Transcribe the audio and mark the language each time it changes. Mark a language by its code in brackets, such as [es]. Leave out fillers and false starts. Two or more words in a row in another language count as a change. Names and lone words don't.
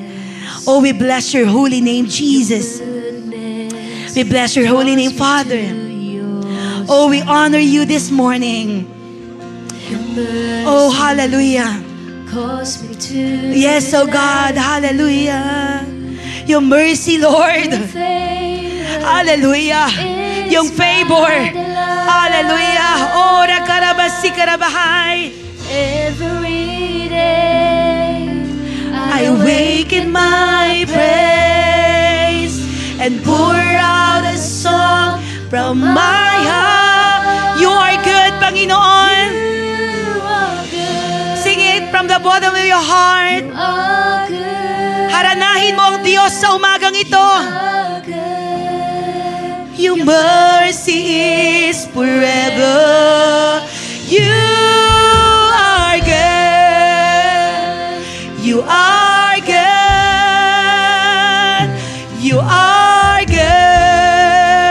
[en] Oh, we bless your holy name, Jesus. We bless your holy name, Father. Oh, we honor you this morning. Oh, hallelujah. Yes, oh God, hallelujah. Your mercy, Lord. Hallelujah. Yung favor. Hallelujah. Ora karabasi karabahay. Every day I wake in my praise and pour out a song from my heart. You are good, Panginoon. You are good. Sing it from the bottom of your heart. You are good. [tl] Haranahin mo ang Diyos sa umagang ito. [en] Are good. Your mercy is forever. You are good. You are good. You are good.